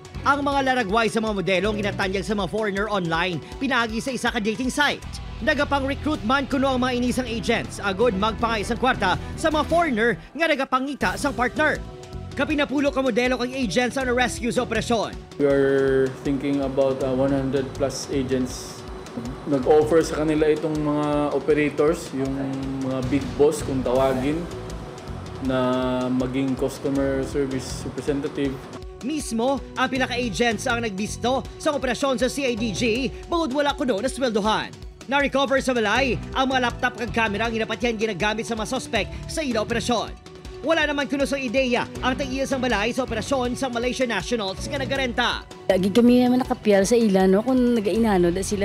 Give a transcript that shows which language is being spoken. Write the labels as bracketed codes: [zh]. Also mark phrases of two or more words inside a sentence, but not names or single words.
[hil] Ang mga laragway sa mga modelo ginatanyag sa mga foreigner online pinaagi sa isa ka dating site. Nagapang-recruit man kuno ang mga inisang agents agod magpangay isang kwarta sa mga foreigner nga nagapangita sang partner. Kapinapulo ka modelo kang agents ang rescue sa operasyon. [en] We are thinking about 100 plus agents. [tl] Nag-offer sa kanila itong mga operators, yung mga [en] big boss [tl] kung tawagin, na maging [en] customer service representative. [hil] Mismo, ang pinaka-agents ang nagbisto sa operasyon sa CIDG bangod wala kuno na sweldohan. Na-recover sa balay ang mga laptop kag camera ang inapatyan ginagamit sa mga sospek sa ila operasyon. Wala naman kuno sa ideya ang tag-iya sang balay sa operasyon sa [en] Malaysian nationals [hil] nga nagarenta. Lagi kami naman nakapiyal sa ila no kung nagainano da sila.